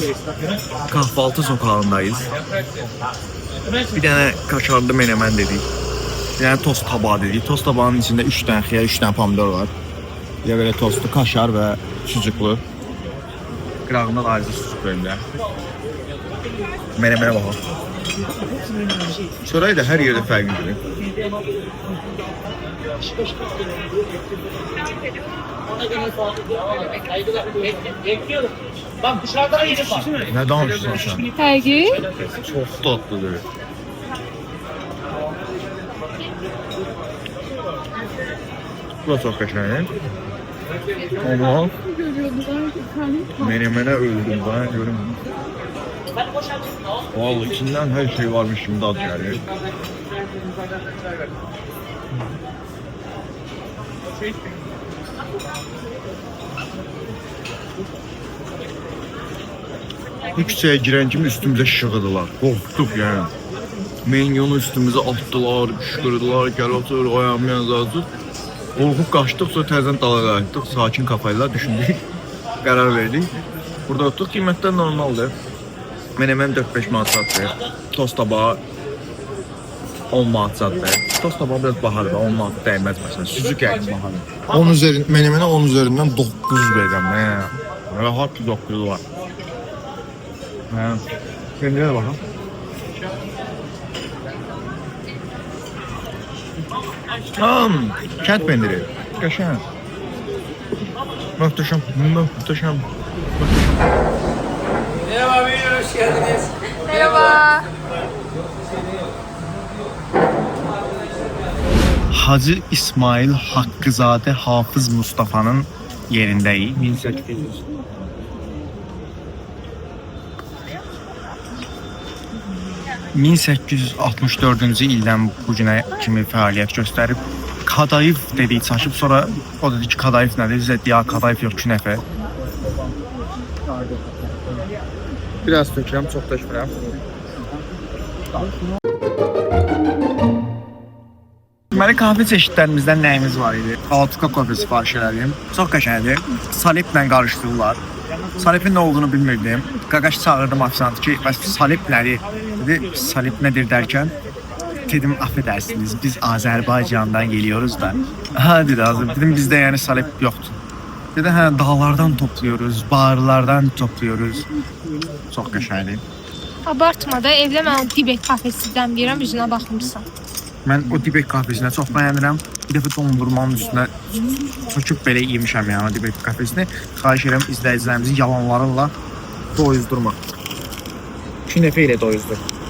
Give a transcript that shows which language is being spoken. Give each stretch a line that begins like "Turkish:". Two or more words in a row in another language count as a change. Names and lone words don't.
Turkish: Kahvaltı sokağındayız. Bir tane kaşarlı menemen dedik. Bir tane tost tabağı dedik. Tost tabağının içinde 3 tane xiyar, 3 tane pomidor var. Bir de böyle tostu, kaşar ve sucuklu.
Azerbaijani: Qırağında da ayrıca sucuk bölümdə.
Turkish: Menemene bakalım.
Azerbaijani: Çörək də hər yerdə fərqlidir.
Turkish: Bak dışarıda yerim var.
Azerbaijani: Ne danışırsan sen? Belki.
Turkish: Çok tatlıdır.
Azerbaijani: Bu da çok qəşəng.
Turkish: Ama menemene öldüm ben görüm. Vallahi içinden her şey varmış şimdi ad gelir.
Azerbaijani: Bu küçəyə girən kimi üstümüzə şığıdılar. Qorxduq yəni. Menyonu üstümüzə atdılar, qışqırdılar, gəl otur, ayağımı yazdı. Qorxub qaçdıq, sonra təzədən dala qayıtdıq. Sakin kafayla düşündük, qərar verdik. Burada oturduk, qiymətlər normaldır. Menemen 4-5 manat satır. Tost tabağı 10 manat satır. Tost tabağı biraz bahadır, 10 manat dəyməz məsələn. Sucuk yəqin bahadır. Menemene 10 üzerinden 9 verirəm. Rahat 9 var.
Turkish: Kendine de bakalım.
Azerbaijani: Kent pendiri. Qəşəng. Möhtəşəm.
Turkish: Merhaba beyler, hoş geldiniz. Merhaba.
Azerbaijani: Hacı İsmail Hakkızade Hafız Mustafa'nın yerindəyik. 1864-cü ildən bu günə kimi fəaliyyət göstərib. Kadaif dedik çaşıb, sonra o dedi ki, Kadaif nədir? Bizə deyə Kadaif yox, künəfə. Biraz tökürəm, çox tökmürəm. Deməli, kahve çeşidlərimizdən nəyimiz var idi? Altuka kofe sifariş elədim. Çox qəşəngdir. Saliblə qarışdırırlar. Salibin nə olduğunu bilmirdim. Qaqaş çağırdım afisantı ki, bəs salib nədir? Dedi, salib nədir dərkən?
Turkish: Dedim affedersiniz biz Azerbaycan'dan geliyoruz da.
Azerbaijani: Ha dedi Azər.
Turkish: Dedim bizde yani salep yoktu. Dedi ha dağlardan topluyoruz, bağırlardan topluyoruz.
Azerbaijani: Çok qəşəngdir. Abartmada evdə mən o Dibek kafesindən deyirəm, üzünə baxmırsan. Mən o Dibek kafesini çox bəyənirəm. Bir dəfə dondurmanın üstünə çöküb belə yemişəm yəni o Dibek kafesini. Xahiş edirəm izləyicilərimizi yalanlarınla doyuzdurma. 2 dəfə ilə doyuzdur.